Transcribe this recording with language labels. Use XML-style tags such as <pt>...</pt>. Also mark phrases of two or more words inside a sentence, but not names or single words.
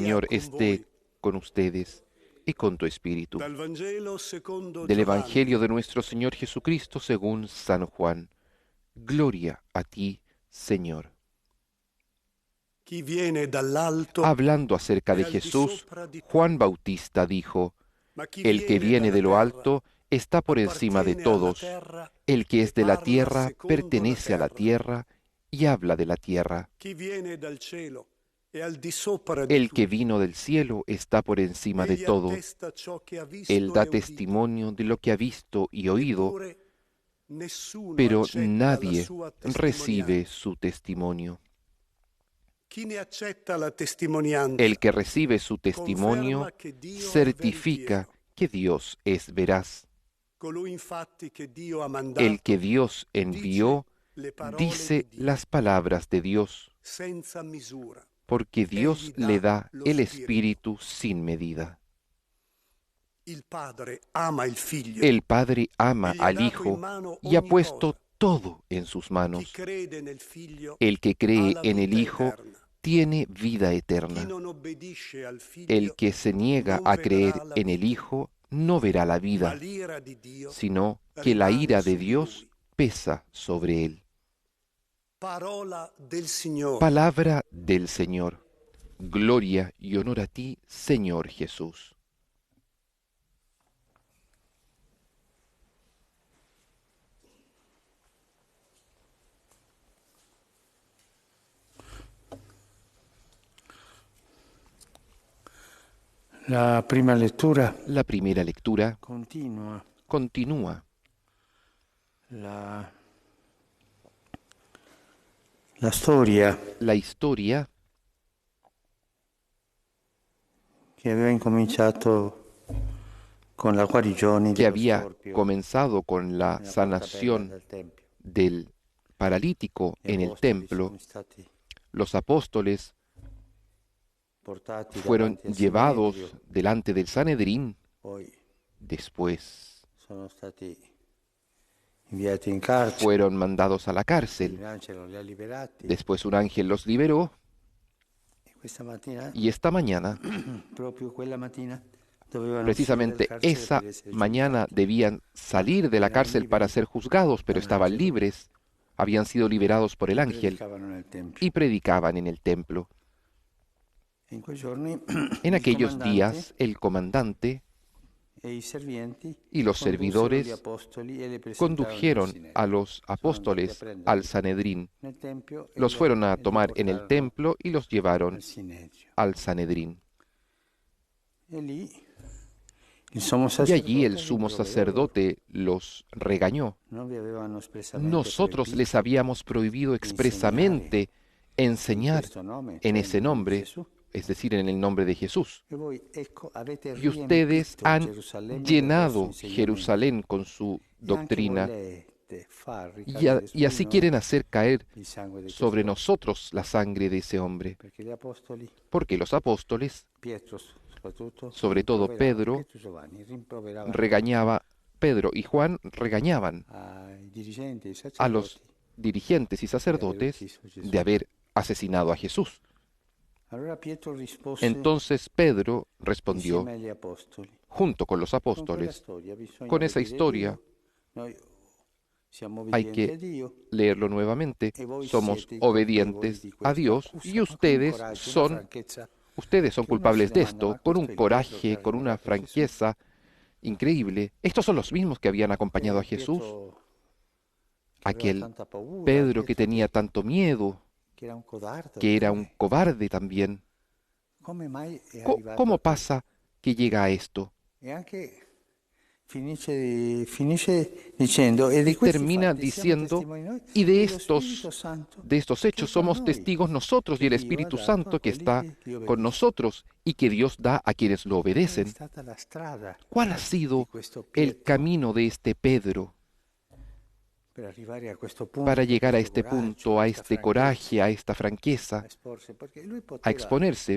<es>Señor con esté</es> <it>voi.</it> <es>con ustedes y con tu espíritu.</es> <it>Dal Vangelo secondo</it> <es>Del</es> <it>Giovanni.</it> <es>Evangelio de nuestro Señor Jesucristo según San Juan. Gloria a ti, Señor.</es> <it>Chi viene dall'alto</it> <es>Hablando acerca de</es> <it>è al di</it> <es>Jesús,</es> <it>sopra di tutti.</it> <es>Juan Bautista dijo,</es> <it>Ma chi</it> <es>el que viene</es> <it>dalla</it> <es>de lo</es> <it>terra</it> <es>alto está por encima de</es> <it>appartiene alla</it> <es>todos.</es> <it>terra</it> <es>El que es</es> <it>e</it> <es>de la</es> <it>parla</it> <es>tierra</es> <it>secondo</it> <es>pertenece a la</es> <it>terra.</it> <es>tierra y habla de la tierra.</es> <it>Chi viene dal cielo è al di sopra di</it> <es>El que</es> <it>tutti.</it> <es>vino del cielo está por encima de</es> <it>Egli</it> <es>todo.</es> <it>attesta ciò che ha visto</it> <es>Él da</es> <it>e udito.</it> <es>testimonio de lo que ha visto y oído,</es> <it>Eppure nessuno</it> <es>pero</es> <it>accetta la</it> <es>nadie</es> <it>sua</it> <es>recibe</es> <it>testimonianza.</it> <es>su testimonio.</es> <it>Chi ne accetta la testimonianza</it> <es>El que recibe su testimonio</es> <it>conferma che Dio è</it> <es>certifica</es> <it>veritiero.</it> <es>que Dios es veraz.</es> <it>Colui infatti che Dio ha mandato</it> <es>El que Dios envió</es> <it>dice le parole</it> <es>dice</es> <it>di Dio</it> <es>las palabras de Dios,</es> <it>senza misura.</it> <es>porque Dios</es> <it>Egli le dà</it> <es>da lo el</es> <it>Spirito.</it> <es>Espíritu sin medida.</es> <it>Il Padre ama il Figlio.</it> <es>El Padre ama</es> <it>E gli ha</it> <es>al</es> <it>dato in</it> <es>Hijo</es> <it>mano</it> <es>y ha</es> <it>ogni</it> <es>puesto</es> <it>cosa.</it> <es>todo en sus</es> <it>Chi</it> <es>manos.</es> <it>crede nel Figlio</it> <es>El que</es> <it>ha</it> <es>cree</es> <it>la</it> <es>en el</es> <it>vita</it> <es>Hijo</es> <it>eterna.</it> <es>tiene vida</es> <it>Chi</it> <es>eterna.</es> <it>non obbedisce al Figlio</it> <es>El que se niega</es> <it>non</it> <es>a</es> <it>vedrà</it> <es>creer</es> <it>la</it> <es>en el</es> <it>vita,</it> <es>Hijo no verá la</es> <it>ma</it> <es>vida,</es> <it>l'ira di Dio</it> <es>sino que la</es> <it>rimane</it> <es>ira de</es> <it>su di</it> <es>Dios</es> <it>lui.</it> <es>pesa sobre él.</es> <it>Parola del Signore.</it> <es>Palabra del Señor. Gloria y honor a ti, Señor Jesús.</es> <it>La prima lettura</it> <es>La primera lectura continúa.</es> <it>la storia</it> <es>La historia</es> <it>che aveva incominciato con la guarigione</it> <es>que</es> <it>dello</it> <es>había</es> <it>storpio</it> <es>comenzado con la</es> <it>nella porta bella</it> <es>sanación</es> <it>del tempio.</it> <es>del paralítico</es> <it>Gli</it> <es>en el</es> <it>apostoli</it> <es>templo.</es> <it>sono stati</it> <es>Los apóstoles</es> <it>portati</it> <es>fueron</es> <it>davanti al</it> <es>llevados</es> <it>Sinedrio,</it> <es>delante del Sanedrín,</es> <it>poi</it> <es>después</es> <it>sono stati inviati in carcere,</it> <es>fueron mandados a la</es> <it>un</it> <es>cárcel,</es> <it>angelo li ha liberati</it> <es>después un ángel los liberó</es> <it>e questa mattina,</it> <es>y esta mañana,</es> <it>proprio quella mattina, dovevano</it> <es>precisamente</es> <it>uscire dal carcere</it> <es>esa</es> <it>per essere</it> <es>mañana</es> <it>giudicati.</it> <es>debían salir de la Eran cárcel para</es> <it>liberi</it> <es>ser juzgados, pero estaban</es> <it>dall'angelo.</it> <es>libres, habían sido liberados por el ángel</es> <it>Predicavano nel tempio.</it> <es>y predicaban en el templo.</es> <it>In quei giorni</it> <es>En</es> <it>il</it> <es>aquellos</es> <it>comandante</it> <es>días el comandante</es> <it>e i servienti</it> <es>y los</es> <it>condussero gli</it> <es>servidores</es> <it>apostoli e li presentarono al</it> <es>condujeron</es> <it>Sinedrio.</it> <es>a los</es> <it>Sono andati a</it> <es>apóstoles</es> <it>prenderli</it> <es>al Sanedrín,</es> <it>nel tempio e</it> <es>los fueron a</es> <it>li</it> <es>tomar en el</es> <it>portarono</it> <es>templo y los llevaron</es> <it>al Sinedrio.</it> <es>al Sanedrín.</es> <it>E lì il sommo</it> <es>Y</es> <it>sacerdote</it> <es>allí el</es> <it>li</it> <es>sumo</es> <it>rimproverò loro.</it> <es>sacerdote los regañó.</es> <it>Non vi avevano espressamente</it> <es>Nosotros</es> <it>proibito</it> <es>les habíamos prohibido expresamente</es> <it>in</it> <es>enseñar</es> <it>questo nome,</it> <es>en</es> <it>cioè</it> <es>ese</es> <it>nel nome di</it> <es>nombre,</es> <it>Gesù.</it> <es>es decir, en el nombre de Jesús.</es> <it>E voi, ecco, avete</it> <es>Y ustedes</es> <it>riempito</it> <es>han</es> <it>Gerusalemme del</it> <es>llenado</es> <it>vostro insegnamento.</it> <es>Jerusalén con su</es> <it>E anche</it> <es>doctrina</es> <it>volete far</it> <es>y</es> <it>ricadere su</it> <es>y así</es> <it>di noi</it> <es>quieren hacer caer</es> <it>il sangue di</it> <es>sobre</es> <it>questo</it> <es>nosotros la sangre de ese hombre.</es> <it>perché gli apostoli,</it> <es>Porque los apóstoles,</es> <it>Pietro soprattutto,</it> <es>sobre todo</es> <it>rimproveravano,</it> <es>Pedro,</es> <it>Pietro e Giovanni rimproveravano</it> <es>regañaba, Pedro y Juan regañaban</es> <it>ai dirigenti, ai</it> <es>a los</es> <it>sacerdoti.</it> <es>dirigentes y sacerdotes de haber asesinado a Jesús.</es> <it>Allora Pietro rispose</it> <es>Entonces Pedro respondió,</es> <it>insieme agli apostoli,</it> <es>junto con los</es> <it>con quella</it> <es>apóstoles,</es> <it>storia bisogna</it> <es>con esa</es> <it>obbedire</it> <es>historia</es> <it>Dio. Noi siamo</it> <es>hay</es> <it>obbedienti a</it> <es>que</es> <it>Dio</it> <es>leerlo nuevamente,</es> <it>e voi</it> <es>somos</es> <it>siete i colpevoli</it> <es>obedientes</es> <it>di</it> <es>a</es> <it>questa</it> <es>Dios</es> <it>accusa.</it> <es>y</es> <it>Ma con un</it> <es>ustedes</es> <it>coraggio, una</it> <es>son,</es> <it>franchezza</it> <es>ustedes son</es> <it>che uno si</it> <es>culpables de</es> <it>domanda,</it> <es>esto,</es> <it>ma</it> <es>con</es> <it>questo</it> <es>un</es> <it>è il Pietro che</it> <es>coraje,</es> <it>ha</it> <es>con una</es> <it>riguardato a Gesù?</it> <es>franqueza increíble. Estos son los mismos que habían acompañado a Jesús,</es> <it>Pietro, che aveva</it> <es>aquel</es> <it>tanta paura,</it> <es>Pedro que</es> <it>Pietro</it> <es>tenía tanto miedo,</es> <it>che era un codardo,</it> <es>que era un</es> <it>come-</it> <es>cobarde también.</es> <it>come mai è</it> <es>¿Cómo</es> <it>arrivato a questo?</it> <es>pasa que llega a esto?</es> <it>E anche</it> <es>Y termina diciendo, y de estos hechos somos testigos nosotros y el Espíritu Santo que está con nosotros y que Dios da a quienes lo obedecen. ¿Cuál ha sido el camino de este Pedro para llegar a este punto, a este coraje, a esta franqueza, a exponerse?</es>